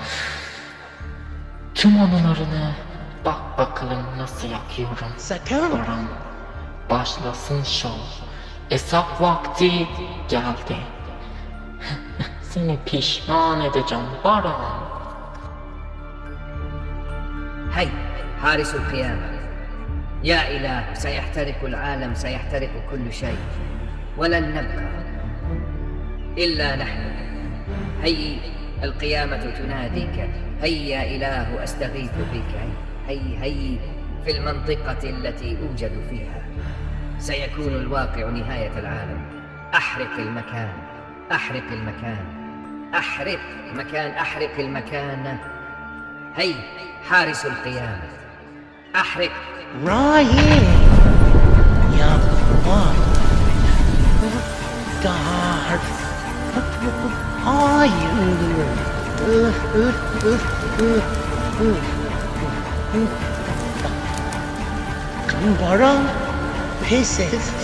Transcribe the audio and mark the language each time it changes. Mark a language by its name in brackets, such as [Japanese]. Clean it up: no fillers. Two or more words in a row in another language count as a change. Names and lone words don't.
[Turkish] Tüm anılarını bak bakalım nasıl yakıyorum. Sakın. Baran, başlasın şov. Hesap vakti geldi. Seni pişman edeceğim Baran. [Arabic] حي حارس القيامة. يا إله، سيحترق العالم، سيحترق كل شيء، ولن نبقى إلا نحن. هي القيامة تناديك. هيا يا إله، أستغيث بك. هي في المنطقة التي أوجد فيها سيكون الواقع نهاية العالم. أحرق المكان، أحرق المكان، أحرق مكان، أحرق المكان. هي حارس القيامة، أحرق. [Turkish] Ryan! Yapma. Dar. Hayır. Baran pes etti.